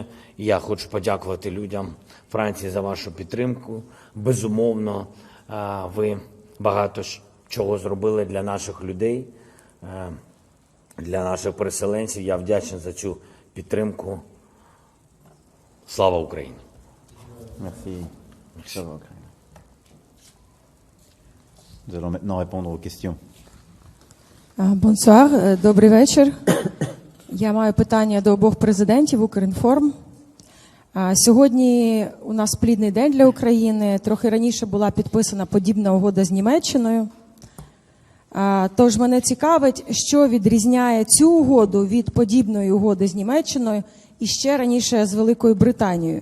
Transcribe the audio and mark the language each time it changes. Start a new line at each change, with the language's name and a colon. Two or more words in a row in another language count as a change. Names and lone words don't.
Ukrainian: Я хочу подякувати людям Франції за вашу підтримку. Безумовно, ви багато чого зробили для наших людей, для наших переселенців. Я вдячний за цю підтримку. Слава Україні!
French: Merci.
Ukrainian: Слава Україні.
French: Nous allons maintenant répondre aux questions.
Ukrainian: Бонсуар, добрий вечір. Я маю питання до обох президентів Укрінформ. Сьогодні у нас плідний день для України. Трохи раніше була підписана подібна угода з Німеччиною. Тож мене цікавить, що відрізняє цю угоду від подібної угоди з Німеччиною і ще раніше з Великою Британією.